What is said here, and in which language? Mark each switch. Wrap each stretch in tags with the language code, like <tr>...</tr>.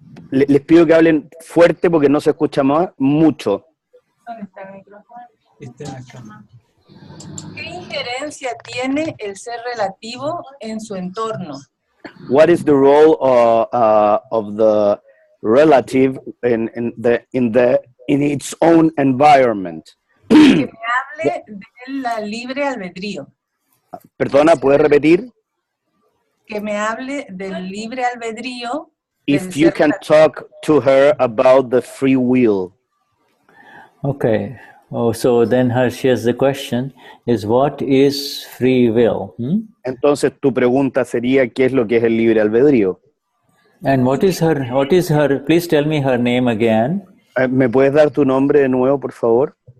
<es>Les pido que hablen fuerte porque no se escucha mucho. ¿Dónde está el micrófono? ¿Qué injerencia tiene el ser relativo en su entorno?</es> <en>What is the role of the relative in its own environment?</en> <es>Que me hable de la libre albedrío. Perdona, ¿puede repetir? Que me hable del libre albedrío.</es> <en>If you can talk to her about the free will. Okay. Oh, so then she has the question is, what is free will?</en> <es>Entonces tu pregunta sería, ¿qué es lo que es el libre albedrío?</es> <en>And what is her, please tell me her name again.</en> <es>¿Me puedes dar tu nombre de nuevo, por favor?</es>